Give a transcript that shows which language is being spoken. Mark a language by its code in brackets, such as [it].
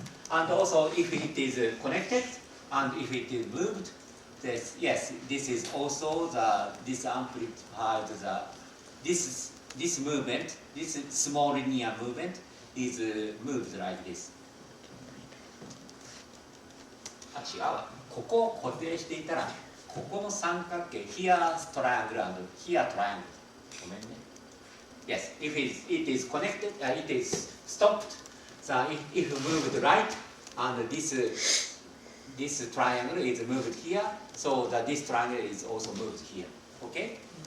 [en] And also if it is connected and if it is moved, this is also this amplified this movement, this small linear movement is moved like this. [ja] 違うわ。ここを固定していたら、ここの三角形、 [en] here triangle and here triangle。 [ja] ごめんね。 [en] Yes, if it is connected, it is stopped. So if moved right, and this triangle is moved here, so that this triangle is also moved here. Okay?